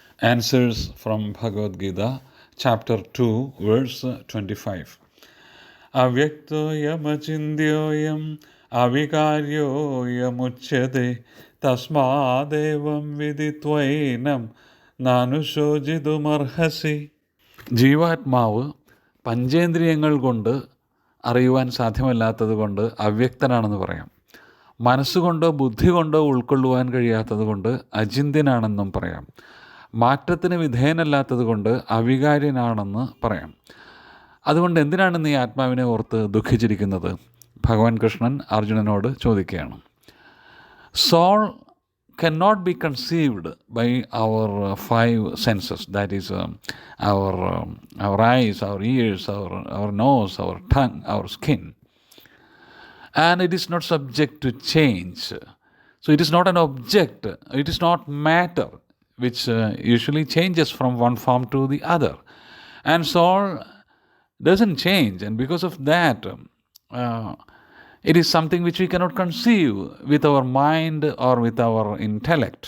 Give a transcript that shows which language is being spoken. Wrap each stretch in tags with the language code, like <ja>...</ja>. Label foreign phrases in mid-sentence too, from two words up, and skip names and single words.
<en>Answers from Bhagavad Gita, Chapter-2, verse 25.</en> <sa>Avyaktoyamachindyoyam avikaryoyamuchyate tasmadevam viditvainam nanushojitumarhasi.</sa> <ml>ജീവാത്മാവ് പഞ്ചേന്ദ്രിയങ്ങൾ കൊണ്ട് അറിയുവാൻ സാധ്യമല്ലാത്തത് കൊണ്ട് അവ്യക്തനാണെന്ന് പറയാം. മനസ്സുകൊണ്ടോ ബുദ്ധി കൊണ്ടോ ഉൾക്കൊള്ളുവാൻ കഴിയാത്തത് കൊണ്ട് അചിന്ത്യനാണെന്നും പറയാം. മാറ്റത്തിന് വിധേയനല്ലാത്തത് കൊണ്ട് അവികാര്യനാണെന്ന് പറയാം. അതുകൊണ്ട് എന്തിനാണ് നീ ആത്മാവിനെ ഓർത്ത് ദുഃഖിച്ചിരിക്കുന്നത്? ഭഗവാൻ കൃഷ്ണൻ അർജുനനോട് ചോദിക്കുകയാണ്.</ml> <en>സോൾ cannot be conceived by our five senses, that is our eyes, our ears, our nose, our tongue, our skin, and it is not subject to change. So it is not an object, it is not matter which usually changes from one form to the other, and soul doesn't change, and because of that it is something which we cannot conceive with our mind or with our intellect.</en>